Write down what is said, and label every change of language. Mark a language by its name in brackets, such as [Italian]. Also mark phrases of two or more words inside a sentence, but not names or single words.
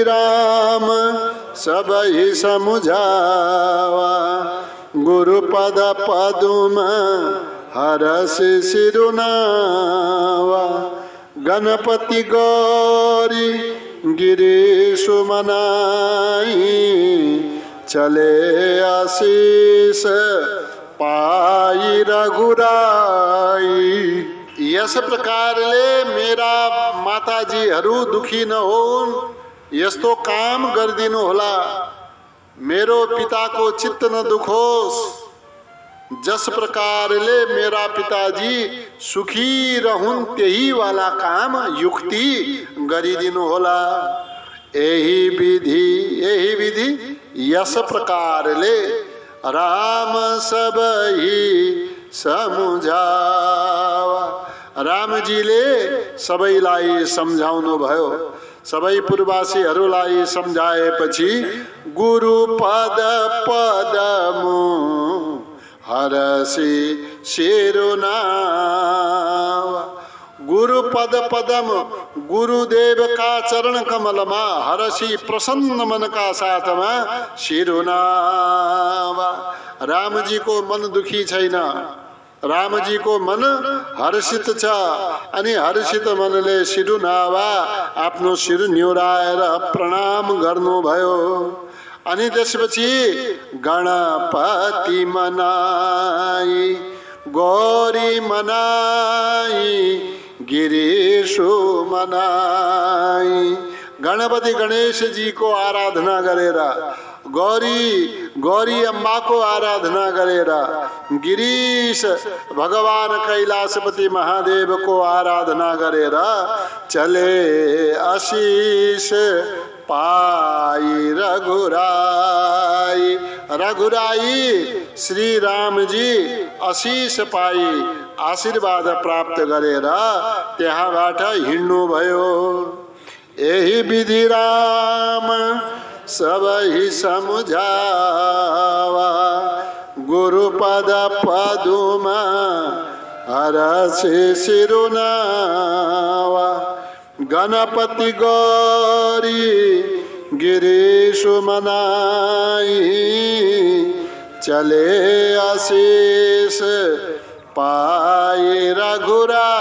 [Awadhi] राम सब ही समुझावा गुरुपद पदुम हरसि सिरुनावा गणपति गौरी गिरीशु मनाई चले आशीष पाई रघुराई। [Nepali] यस प्रकारले मेरा माताजीहरू दुखी नहोन् यस्तो काम गरिदिनु होला। मेरो पिताको चित्त न दुखोस् जस प्रकारले मेरा पिताजी सुखी रहून् त्यही वाला काम युक्ति गरिदिनु होला। [Awadhi] यही विधि [Nepali] यस प्रकारले [Awadhi] राम सबही समुझावा। [Nepali] रामजीले सबैलाई सम्झाउनु भयो। सबै पूर्ववासीहरूलाई सम्झाएपछि [Awadhi] गुरु पद पदमु हरसि शिरुनावा। गुरु पद पदम [Nepali] गुरुदेव का चरण कमलमा हरसी प्रसन्न मन का साथमा शिरुनावा। राम जी को मन दुखी छैन, राम जी को मन हर्षित छ। अनि हर्षित मनले शिरुनावा आफ्नो शिर न्योराएर प्रणाम गर्नुभयो। अनि त्यसपछि [Awadhi] गणपति मनाई गौरी मनाई गिरीशु मनाई। [Nepali] गणपति गणेश जी को आराधना गरेर गौरी अम्बा को आराधना गरेर गिरीश भगवान कैलाशपति महादेव को आराधना गरेर [Awadhi] चले आशीष पाई रघुराई। [Nepali] रघुराई श्री राम जी [Awadhi] आशीष पाई [Nepali] आशीर्वाद प्राप्त गरेर त्यहाँबाट हिँड्नु भयो। [Awadhi] यही विधि राम सबही समुझावा गुरुपद पदुमा हरसि शिरुनावा। गणपति गौरी गिरीशु मनाई चले आशीष पाई रघुराई।